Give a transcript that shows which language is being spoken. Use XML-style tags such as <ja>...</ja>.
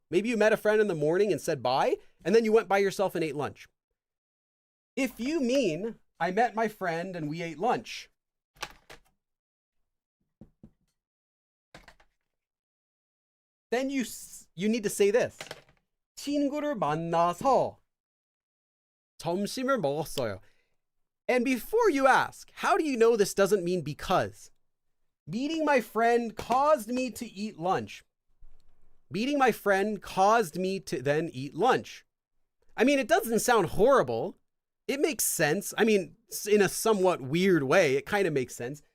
<en>Maybe you met a friend in the morning and said bye, and then you went by yourself and ate lunch. If you mean, I met my friend and we ate lunch, then you need to say this.</en> <ko>친구를 만나서 점심을 먹었어요.</ko> <en>And before you ask, how do you know this doesn't mean because? Meeting my friend caused me to eat lunch. Meeting my friend caused me to then eat lunch. I mean, it doesn't sound horrible. It makes sense. I mean, in a somewhat weird way, it kind of makes sense.</en>